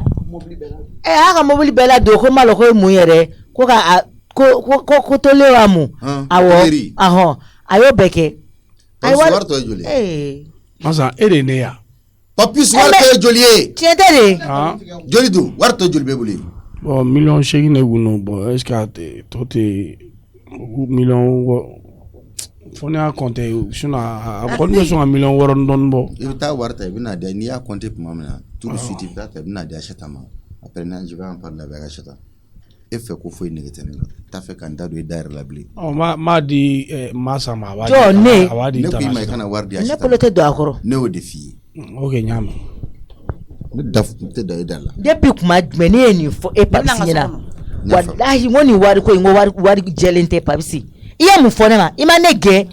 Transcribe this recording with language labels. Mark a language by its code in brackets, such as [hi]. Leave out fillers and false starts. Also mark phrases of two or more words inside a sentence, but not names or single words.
[bm] A ka mobili bɛɛ la don ko n b'a dɔn ko ye mun yɛrɛ ko ka ko tolen wa mun. Awɔ a y'o bɛɛ kɛ. Wari tɔ ye joli ye. Masa e de ye ne yan. Papisi wari tɔ ye joli ye. Tiɲɛ tɛ de. Joli dun wari tɔ joli b'e bolo ye. Bon 8,8 ne kun don bon [fr] est-ce que [bm] a tɔ tɛ million fo ne y'a compter sinon a kɔni bɛ sɔn ka 6,000,000 dɔɔni bɔ. I bɛ taa wari ta i bɛ n'a di n'i y'a compter tuma min na [fr] tout de suite [bm] i bɛ taa ta i bɛ n'a di Ayisata ma [fr] après je vais en parler avec Ayisata. [bm] e fɛ ko foyi nege tɛ ne la t'a fɛ ka n da don i da yɛrɛ la bilen m'a di masa ma jɔ ne ko i ma i kana wari di a si ta ma ne bolo tɛ don a kɔrɔ ne y'o de f'i ye ok ɲ'a mɛn ne da tɛ da i da la depuis kuma jumɛn ne ye nin fɔ e Papisi ɲɛna walahi n ko nin wari ko in ko wari jɛlen tɛ Papisi i ye mun fɔ ne ma i ma ne gɛn